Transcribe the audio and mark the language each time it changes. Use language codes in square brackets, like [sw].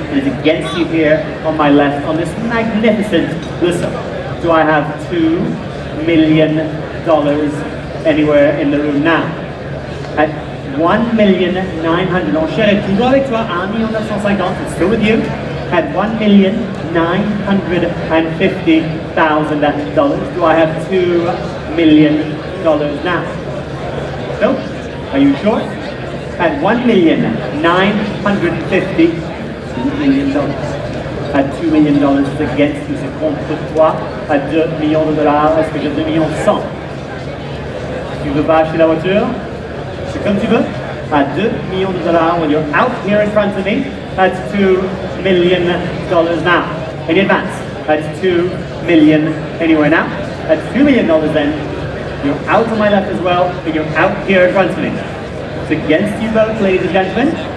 [en] It is against you here on my left on this magnificent Lusso. Do I have $2 million anywhere in the room now? At $1,900,000. [fr] Enchère est toujours avec toi. [en] 1,950,000. It's still with you. At $1,950,000. Do I have $2 million now? No? Are you sure? At $1,950,000. $2 million. At $2 million, [fr] c'est [en] against you, [fr] c'est contre toi. À $2 millions. Est-ce que j'ai 2,1 millions? Tu veux pas acheter la voiture? C'est comme tu veux. À $2 millions, [en] when you're out here in front of me, that's $2 million now. Any advance? That's $2 million anywhere now. That's $2 million then. You're out on my left as well, and you're out here in front of me. It's against you both, ladies and gentlemen.